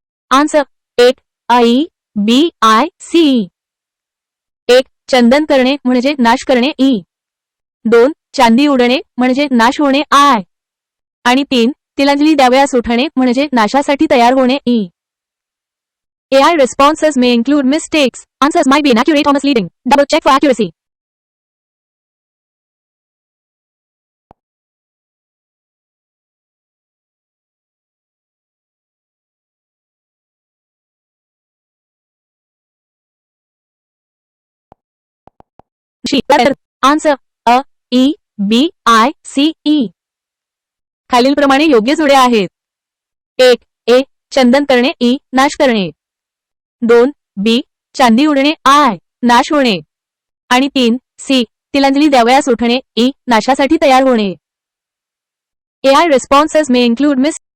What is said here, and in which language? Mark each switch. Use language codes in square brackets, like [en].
[mr] Answer 1 I B I C. 1 चंदन करणे म्हणजे नाश करणे, ई. 2 चांदी उडणे म्हणजे नाश होणे, आय. आणि 3 तिलांजली द्यावयास उठणे म्हणजे नाशासाठी तयार होणे, E. [en] AI responses may include mistakes. Answers might be inaccurate or misleading. Double check for accuracy. Answer A E B I C E. [mr] खालीलप्रमाणे योग्य जोड्या आहेत. 1 A चंदन करणे, ई नाश करणे. 2 बी चांदी उडणे, आय नाश होणे. आणि 3 सी तिलांजली द्यावयास उठणे. ई. नाशासाठी तयार होणे. [en] AI responses may include miss.